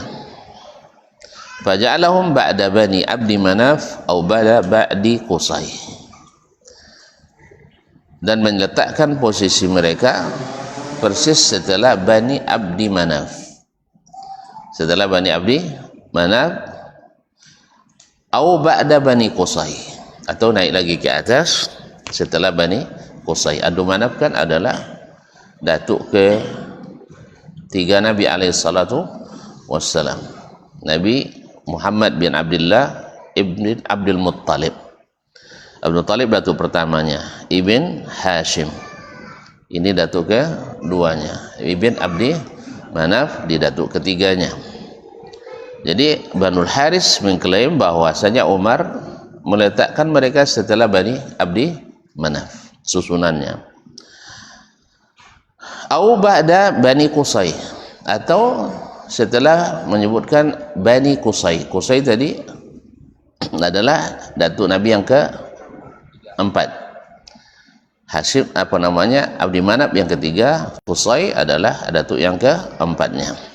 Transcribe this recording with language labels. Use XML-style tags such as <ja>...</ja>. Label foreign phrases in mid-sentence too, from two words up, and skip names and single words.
<ar>فجعلهم بعد</ar> <id>Bani Abdi Manaf atau ba'di Qusay, dan meletakkan posisi mereka persis setelah Bani Abdi Manaf, setelah Bani Abdi Manaf atau ba'da Bani Qusay, atau naik lagi ke atas setelah Bani Qusay. Abdul Manaf kan adalah datuk ke tiga Nabi</id> <ar>عليه الصلاة والسلام,</ar> <id>Nabi Muhammad bin Abdullah ibn Abdul Muttalib. Abdul Muttalib datuk pertamanya, Ibn Hashim ini datuk keduanya, Ibn Abdi Manaf di datuk ketiganya. Jadi Banul Haris mengklaim bahwasanya Umar meletakkan mereka setelah Bani Abdi Manaf susunannya,</id> <ar>أو بعد</ar> <id>Bani Qusay, atau setelah menyebutkan Bani Qusay. Qusay tadi adalah datuk Nabi yang keempat, Hashim Abdi Manaf yang ketiga, Qusay adalah datuk yang keempatnya.</id>